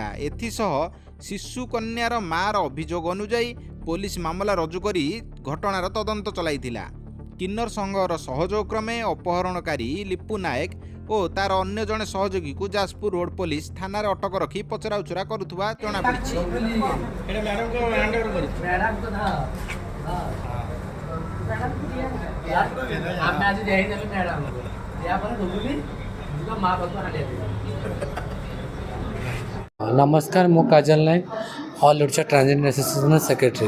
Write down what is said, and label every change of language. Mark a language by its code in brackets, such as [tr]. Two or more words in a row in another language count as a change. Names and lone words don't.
[or] ଏଥିସହ ଶିଶୁ କନ୍ୟାର ମାଆର ଅଭିଯୋଗ ଅନୁଯାୟୀ ପୋଲିସ ମାମଲା ରୁଜୁ କରି ଘଟଣାର ତଦନ୍ତ ଚଳାଇଥିଲା। କିନ୍ନର ସଂଘର ସହଯୋଗ କ୍ରମେ ଅପହରଣକାରୀ ଲିପୁ ନାୟକ ଓ ତାର ଅନ୍ୟ ଜଣେ ସହଯୋଗୀକୁ ଯାଜପୁର ରୋଡ୍ ପୋଲିସ ଥାନାରେ ଅଟକ ରଖି ପଚରାଉଚରା କରୁଥିବା ଜଣାପଡ଼ିଛି। ନମସ୍କାର ମୁଁ କାଜଲ ନାୟକ ଅଲ ଓଡ଼ିଶା ଟ୍ରାନ୍ସଜେଣ୍ଡର ଏସୋସିଏସନ ସେକ୍ରେଟାରୀ।